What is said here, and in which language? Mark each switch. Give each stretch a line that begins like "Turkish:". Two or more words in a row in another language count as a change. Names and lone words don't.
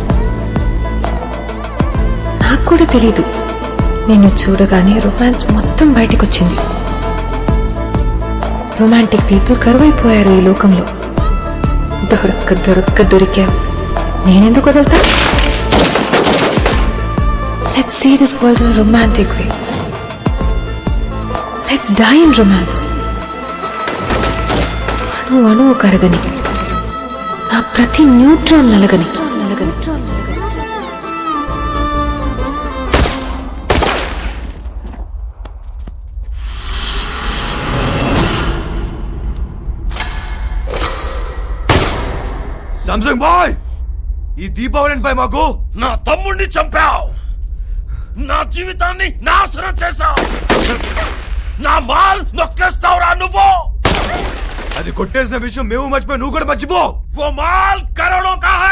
Telugu: నాకు కూడా తెలీదు. నిన్ను చూడగానే రొమాన్స్ మొత్తం బయటకొచ్చింది.
English: romantic people
Telugu: కరువైపోయారు ఈ లోకంలో. దొరికావు. నేనెందుకు వదులుతా?
English: Let's see this world in a romantic way. Let's die in romance.
Telugu: అణువు కరగని, నా ప్రతి న్యూట్రాన్ నలగని. సామ్సంగ్ బాయ్, ఈ దీపావళిపై మాకు నా తమ్ముడిని చంపావు, నా జీవితాన్ని నాశనం చేశావు, నా మాల్ నొక్కేస్తావురా నువ్వు. అది కొట్టేసిన విషయం మేము మర్చిపోయి నువ్వు కూడా మర్చిపో.
Hindi: वो माल करोड़ों का है.